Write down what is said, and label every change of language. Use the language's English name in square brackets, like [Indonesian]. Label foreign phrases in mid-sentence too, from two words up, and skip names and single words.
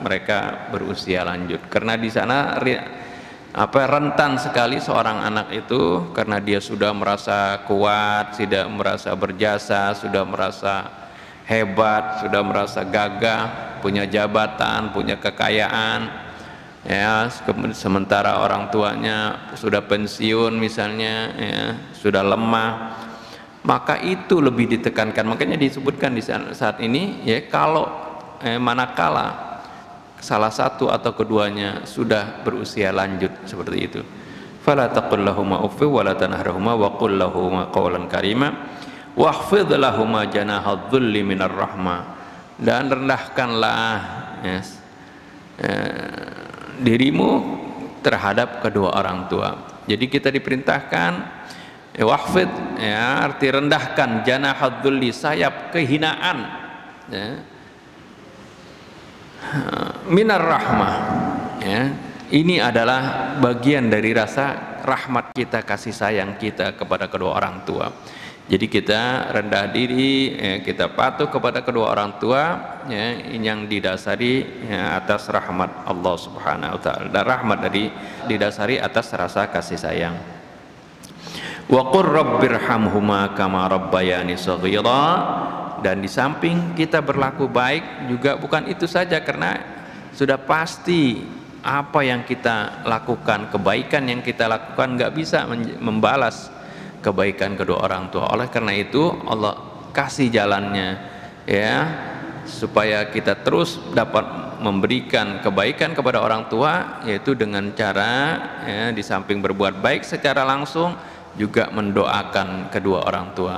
[Indonesian] mereka berusia lanjut, karena di sana rentan sekali seorang anak itu, karena dia sudah merasa kuat, sudah merasa berjasa, sudah merasa hebat, sudah merasa gagah, punya jabatan, punya kekayaan, ya, sementara orang tuanya sudah pensiun misalnya, ya, sudah lemah, maka itu lebih ditekankan. Makanya disebutkan di saat ini, ya, kalau manakala salah satu atau keduanya sudah berusia lanjut seperti itu, [Arabic] فلا تقل لهما أف ولا تنهرهما وقل لهما قولا كريما واخفض لهما جناح الذل من الرحمة, [Indonesian] dan rendahkanlah, ya, dirimu terhadap kedua orang tua. Jadi kita diperintahkan, wakhfid, ya, arti rendahkan, [Arabic] جناح الذل, [Indonesian] sayap kehinaan, ya, [Arabic] من الرحمة, [Indonesian] ya. Ini adalah bagian dari rasa rahmat kita, kasih sayang kita kepada kedua orang tua. Jadi kita rendah diri, kita patuh kepada kedua orang tua, ya, yang didasari ya, atas rahmat Allah [Arabic] سبحانه وتعالى, [Indonesian] dan rahmat dari didasari atas rasa kasih sayang. [Arabic] وقل رب ارحمهما كما ربياني صغيرا. [Indonesian] Dan di samping kita berlaku baik juga bukan itu saja, karena sudah pasti apa yang kita lakukan, kebaikan yang kita lakukan nggak bisa membalas kebaikan kedua orang tua. Oleh karena itu Allah kasih jalannya ya, supaya kita terus dapat memberikan kebaikan kepada orang tua, yaitu dengan cara ya, di samping berbuat baik secara langsung juga mendoakan kedua orang tua.